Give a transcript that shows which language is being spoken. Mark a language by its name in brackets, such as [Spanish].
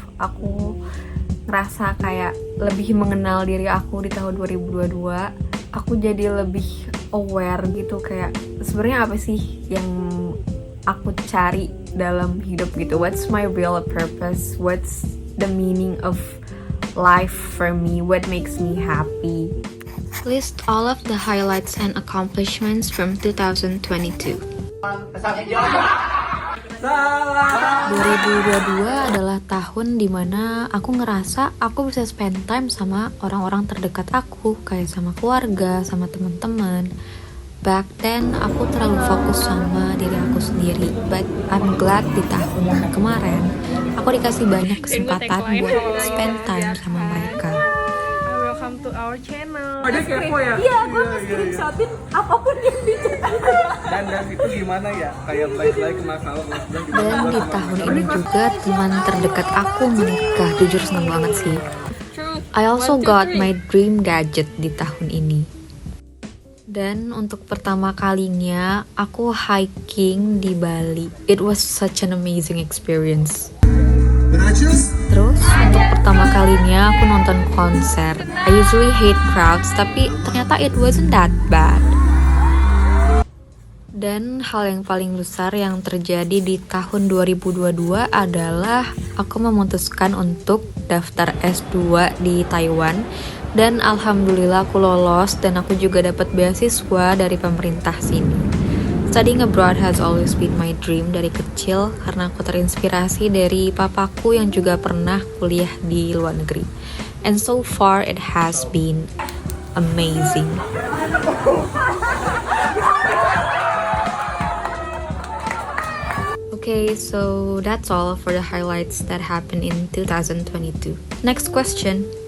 [Indonesian] Aku ngerasa kayak lebih mengenal diri aku di tahun 2022. Aku jadi lebih aware gitu, kayak sebenarnya apa sih yang aku cari dalam hidup gitu. [English] What's my real purpose? What's the meaning of life for me? What makes me happy? List all of the highlights and accomplishments from 2022. [Indonesian] 2022 adalah tahun dimana aku ngerasa aku bisa spend time sama orang-orang terdekat aku, kayak sama keluarga, sama teman-teman. [English] Back then, [Indonesian] aku terlalu fokus sama diri aku sendiri. [English] But I'm glad [Indonesian] di tahun kemarin, aku dikasih banyak kesempatan buat spend time sama mereka. [English] Welcome to our channel. [Indonesian] Ada kepo ya? Iya, gue nge-screenshotin apapun yang dicetak. Dan itu gimana ya? Kayak baik-baik masalah. Dan di tahun ini juga teman terdekat aku menikah. Jujur seneng banget sih. [English] I also got my dream gadget [Indonesian] di tahun ini. Dan untuk pertama kalinya aku hiking di Bali. [English] It was such an amazing experience. [Indonesian] Terus untuk pertama kalinya aku nonton konser. [English] I usually hate crowds, [Indonesian] tapi ternyata [English] it wasn't that bad. [Indonesian] Dan hal yang paling besar yang terjadi di tahun 2022 adalah aku memutuskan untuk daftar S2 di Taiwan. Dan alhamdulillah aku lolos dan aku juga dapat beasiswa dari pemerintah sini. [English] Studying abroad has always been my dream [Indonesian] dari kecil karena aku terinspirasi dari papaku yang juga pernah kuliah di luar negeri. [English] And so far it has been amazing. Okay, so that's all for the highlights that happened in 2022. Next question.